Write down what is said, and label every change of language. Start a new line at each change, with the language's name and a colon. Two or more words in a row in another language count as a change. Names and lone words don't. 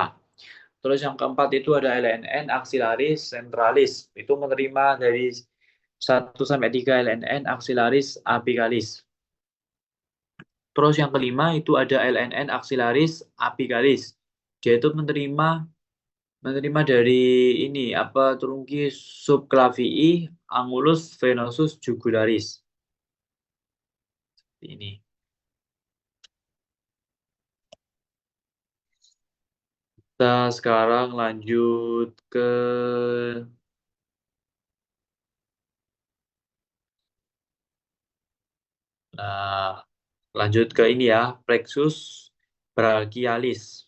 Indonesian: Terus yang keempat itu ada
Latin: LNN axillaris centralis.
Indonesian: Itu menerima dari 1 sampai 3
Latin: LNN axillaris apicalis.
Indonesian: Terus yang kelima itu ada
Latin: LNN axillaris apicalis.
Indonesian: Dia itu menerima dari ini apa
Latin: trunki subclavii angulus venosus jugularis.
Indonesian: Ini. Kita sekarang lanjut ke lanjut ke ini ya,
Latin: plexus brachialis.